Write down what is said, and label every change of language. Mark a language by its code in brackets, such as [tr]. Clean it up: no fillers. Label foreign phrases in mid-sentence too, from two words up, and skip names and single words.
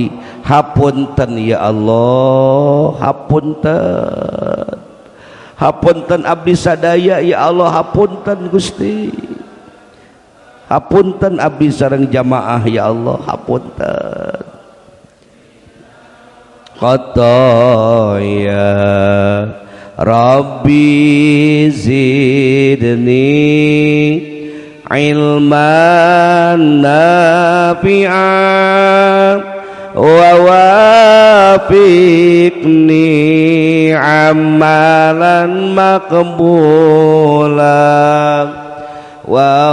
[su] Hapunten [ar] يا الله, [su] hapunten. Hapunten abdi sadaya [ar] يا الله, [su] hapunten Gusti. Hapunten abdi sareng jamaah [ar] يا الله, [su] hapunten. [ar] خطايا ربي زدني علما نافعا و ووفقني عملا مقبولا و